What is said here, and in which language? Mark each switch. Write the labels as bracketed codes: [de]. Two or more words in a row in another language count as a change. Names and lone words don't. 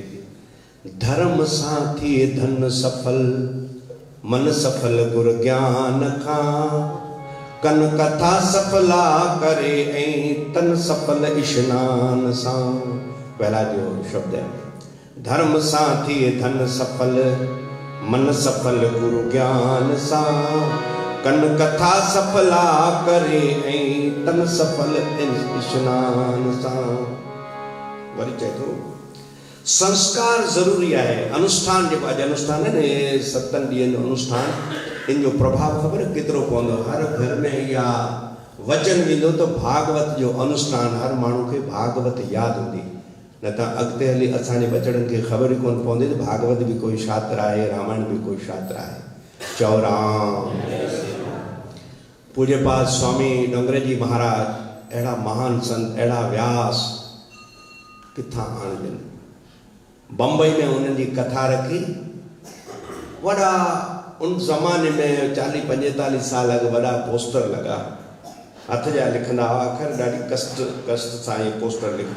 [sd] धर्म साथी धन सफल, मन सफल गुर ज्ञान का, कन कथा सफला करे ऐं तन सफल स्नान सा। पहला जो शब्द है, धर्म साथी धन सफल, मन सफल गुरु ज्ञान सा, कन कथा सफला करे ऐं तन सफल स्नान सा। वरी चए थो संस्कार जरूरी है। अनुष्ठान जो अॼु अनुष्ठान है न, 7 ॾींहनि जो अनुष्ठान, इन जो प्रभाव खबर केतिरो पवंदो। हर घर में या वचन वेंदो तो भागवत जो अनुष्ठान, हर माण्हू खे भागवत याद हूंदी। न त अॻिते हली असांजे बचड़नि खे ख़बर ई कोन पवंदी त भागवत बि कोई शास्त्र आहे, रामायण बि कोई शास्त्र आहे। चओ राम। पूज्यपाद स्वामी डोंगरेजी महाराज अहिड़ा महान संत, अहिड़ा व्यास किथां आणजनि। बम्बई में उन्हनि जी कथा रखी, वॾा उन ज़माने में 40-45 साल अॻु वॾा पोस्टर लॻा, हथ जा लिखंदा हुआ, आख़िर ॾाढी कष्ट सां इहे पोस्टर लिखो।